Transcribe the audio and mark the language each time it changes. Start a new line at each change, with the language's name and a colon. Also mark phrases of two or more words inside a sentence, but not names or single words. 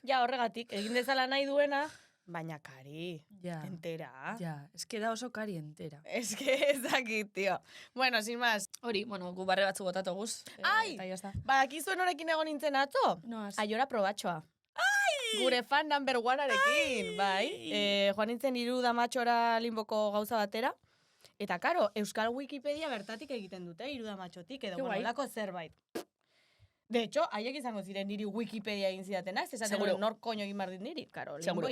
Basque: Ja, horregatik, egin dezala nahi duena, baina kari, Ja. entera. Ja, eske da oso kari entera. Ez que ez dakit, tio.
Spanish: Bueno, sin más.
Basque: Hori, bueno, gu barre batzu botatu guz. Ai! Eta jazta. Badakizuen horekin egon nintzen atzo? No, Aiora probatxoa. Gure
English: fan number one-
Basque: arekin, bai. Joan nintzen Iru Damatxora Limboko gauza batera. Eta karo, Euskal Wikipedia bertatik egiten dute, Iru Damatxotik, edo
Spanish: Ke guai.
Basque: olako zerbait.
Spanish: De hecho,
Basque: haiek izango ziren niri Wikipedia egin zidatena, ez esaten Seguro. nor koño egin behar dit niri. Karo, Seguro.